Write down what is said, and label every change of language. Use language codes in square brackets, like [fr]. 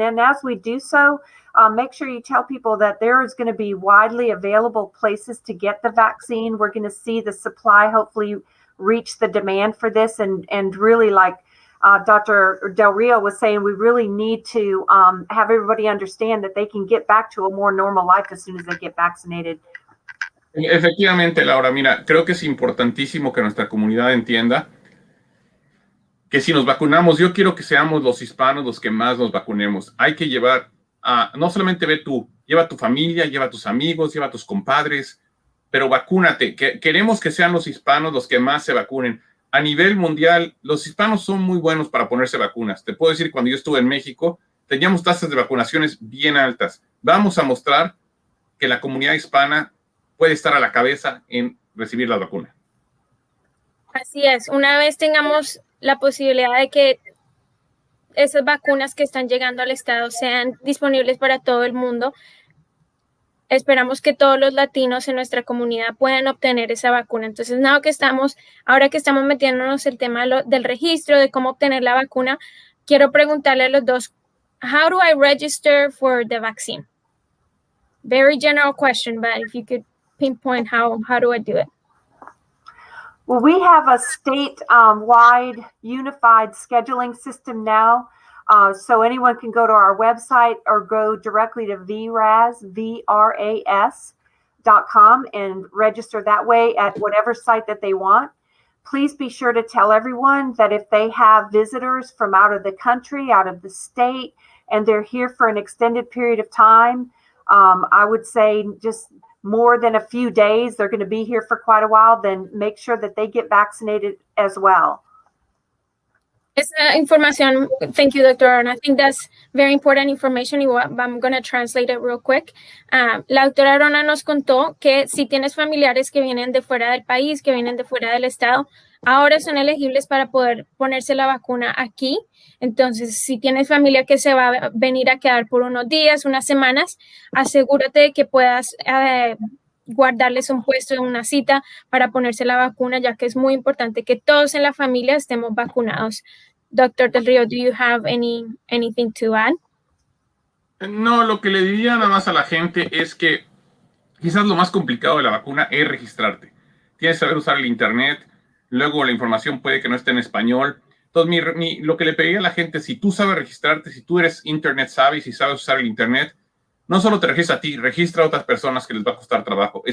[en] And as we do so, make sure you tell people that there is going to be widely available places to get the vaccine. We're going to see the supply hopefully reach the demand for this. And really, like Dr. Del Rio was saying, we really need to have everybody understand that they can get back to a more normal life as soon as they get vaccinated. [es] Efectivamente, Laura, mira, creo que es importantísimo que nuestra comunidad entienda que si nos vacunamos, yo quiero que seamos los hispanos los que más nos vacunemos. Hay que llevar no solamente lleva a tu familia, lleva a tus amigos, lleva a tus compadres, pero vacúnate. Queremos que sean los hispanos los que más se vacunen. A nivel mundial, los hispanos son muy buenos para ponerse vacunas. Te puedo decir, cuando yo estuve en México, teníamos tasas de vacunaciones bien altas. Vamos a mostrar que la comunidad hispana puede estar a la cabeza en recibir la vacuna. Así es. Una vez tengamos la posibilidad de que esas vacunas que están llegando al estado sean disponibles para todo el mundo, esperamos que todos los latinos en nuestra comunidad puedan obtener esa vacuna. Entonces, ahora que estamos metiéndonos el tema del registro, de cómo obtener la vacuna, quiero preguntarle a los dos, [en] how do I register for the vaccine? Very general question, but if you could pinpoint how do I do it? Well, we have a state-wide unified scheduling system now. So anyone can go to our website or go directly to VRAS, toomey.com and register that way at whatever site that they want. Please be sure to tell everyone that if they have visitors from out of the country, out of the state, and they're here for an extended period of time, I would say just more than a few days, they're going to be here for quite a while, then make sure that they get vaccinated as well. [es] Esa información, [en] thank you, [es] Doctor. [en] And I think that's very important information. I'm going to translate it real quick. [es] La doctora Arona nos contó que si tienes familiares que vienen de fuera del país, que vienen de fuera del estado, ahora son elegibles para poder ponerse la vacuna aquí. Entonces, si tienes familia que se va a venir a quedar por unos días, unas semanas, asegúrate de que puedas guardarles un puesto en una cita para ponerse la vacuna, ya que es muy importante que todos en la familia estemos vacunados. [en] Doctor Del Río, do you have anything to add? [es] No, lo que le diría nada más a la gente es que quizás lo más complicado de la vacuna es registrarte. Tienes que saber usar el internet, luego la información puede que no esté en español. Entonces, lo que le pediría a la gente, si tú sabes registrarte, si tú eres [en] internet savvy, [es] si sabes usar el internet, no solo te registra a ti, registra a otras personas que les va a costar trabajo.